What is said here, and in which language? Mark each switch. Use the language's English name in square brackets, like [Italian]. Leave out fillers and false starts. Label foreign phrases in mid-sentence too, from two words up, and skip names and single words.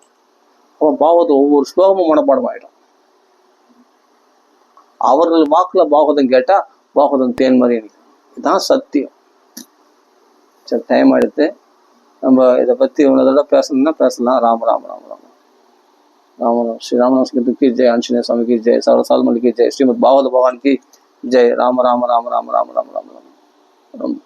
[Tamil] அவன் பாகவதம் ஒவ்வொரு ஸ்லோகமும் மனப்பாடம் ஆயிடும். அவர்கள் வாக்குல பாகவதம் கேட்டா பாகவதம் தேன் மாதிரி நிற்கும். இதுதான் சத்தியம். சரி, டைம் எடுத்து நம்ம இதை பத்தி இவ்வளோ பேசணும்னா பேசலாம். ராம ராம ராம ராம ராம ஸ்ரீ ராமநாமஸ்கிருத்துக்கு ஜெய், ஆஞ்சநேய சுவாமிக்கு ஜெய், சர்வசால்மணிக்கு ஜெய், ஸ்ரீமத் பாகவத பகவான் [Hindi] की जय. [Tamil] राम राम राम राम राम राम राम राम राम.